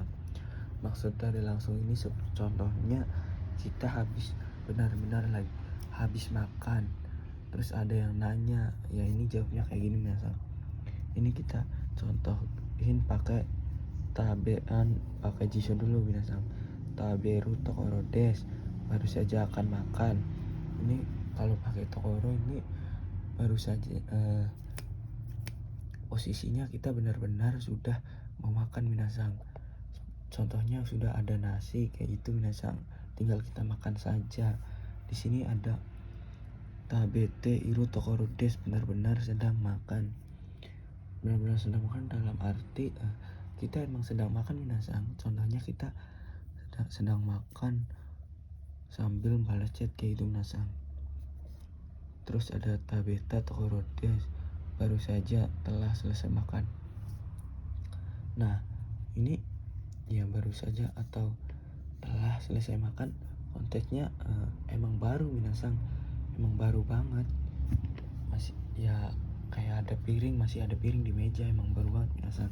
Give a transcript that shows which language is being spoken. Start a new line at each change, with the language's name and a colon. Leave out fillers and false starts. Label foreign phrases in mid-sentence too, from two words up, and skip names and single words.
Indonesian: Maksud dari langsung ini contohnya kita benar-benar lagi habis makan, terus ada yang nanya, ya ini jawabnya kayak gini minasang. Ini kita contohin pakai tabean, pakai jiso dulu minasang.
Japanese: 食べるところです,
Indonesian: baru saja akan makan. Ini kalau pakai tokoro ini baru saja posisinya kita benar-benar sudah mau makan minasang. Contohnya sudah ada nasi kayak gitu minasang, tinggal kita makan saja. Di sini ada
Japanese: 食べているところです,
Indonesian: benar-benar sedang makan. Benar-benar sedang makan dalam arti kita emang sedang makan minasang. Contohnya kita sedang makan sambil balas chat kayak gitu minasang. Terus ada
Japanese: 食べたところです,
Indonesian: baru saja telah selesai makan. Nah ini ya baru saja atau telah selesai makan, konteksnya emang baru minasang, emang baru banget. Masih ya kayak masih ada piring di meja, emang baru banget minasang.